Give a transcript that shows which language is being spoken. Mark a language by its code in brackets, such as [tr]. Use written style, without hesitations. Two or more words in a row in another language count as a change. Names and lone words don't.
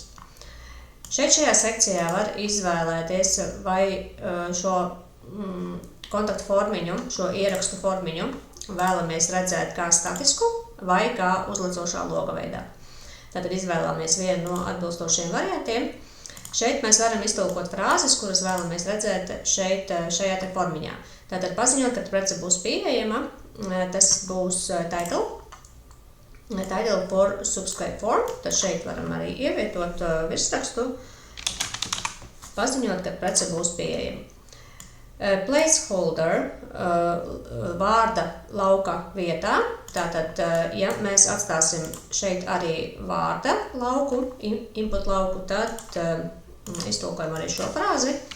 [lv] Šajā sekcijā var izvēlēties, vai šo kontaktu formiņu, šo ierakstu formiņu vēlamies redzēt kā statisku vai kā uzlecošā loga veidā. Tātad izvēlamies vienu no atbilstošiem variantiem. Šeit mēs varam iztulkot frāzes, kuras vēlamies redzēt šajā te formiņā. Tātad paziņot, kad prece būs pieejama, tas būs [en] title for subscribe form, [lv] tad šeit varam arī ievietot virsrakstu, paziņot, kad prece būs pieejama. Placeholder vārda lauka vietā, tātad, ja mēs atstāsim šeit arī vārda lauku, input lauku, tad iztulkojam arī šo frāzi.